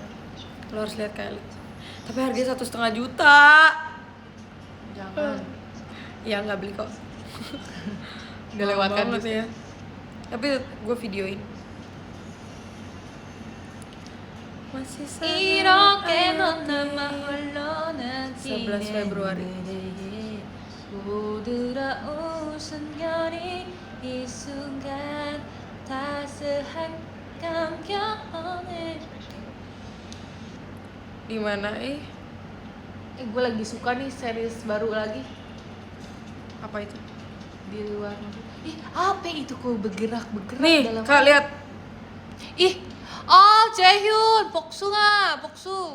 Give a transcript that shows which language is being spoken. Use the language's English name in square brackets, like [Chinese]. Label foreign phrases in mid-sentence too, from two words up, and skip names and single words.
[Indonesian] Lo harus lihat kali. Tapi harganya 1,5 juta. Jangan. Ya nggak beli kok. Udah lewatkan banget gitu. ya. Tapi gue videoin. Masih [Korean] 이렇게 넌 [Indonesian] sangat [Korean] 나만 홀로 남기네 [Indonesian] 11 Februari. [Korean] 부드러운 순간이 이 순간 따스한 감격에 [Indonesian] di mana Gue lagi suka nih series baru lagi apa itu? di luar negeri. Ih, apa itu kok bergerak Nih, dalam Kak lihat. Ih, oh Jaehyun, Boksung.